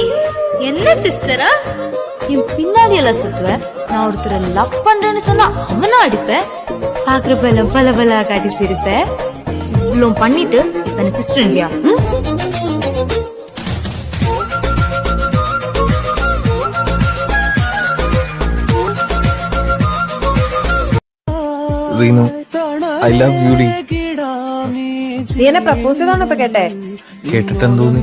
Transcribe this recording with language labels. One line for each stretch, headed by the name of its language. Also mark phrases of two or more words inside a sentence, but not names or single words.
Tamil: என்ன சிஸ்டரா? என் பின்னாடி எல்லாம் சுத்துவேன். நான் ஒருத்தரை லவ் பண்றேன்னு சொன்னா அவனா அடிப்பேன். பாக்குறப்ப எல்லாம் பல பல காட்டி சிரிப்பேன். இவ்வளவு பண்ணிட்டு என்ன சிஸ்டர் இல்லையா?
Malayalam: റീനു,
English: I love you
Malayalam: ഡി. നീ എന്നെ പ്രപ്പോസ് ചെയ്താണോ ഇപ്പൊ കേട്ടെ? കേട്ടിട്ടെന്ന് തോന്നി.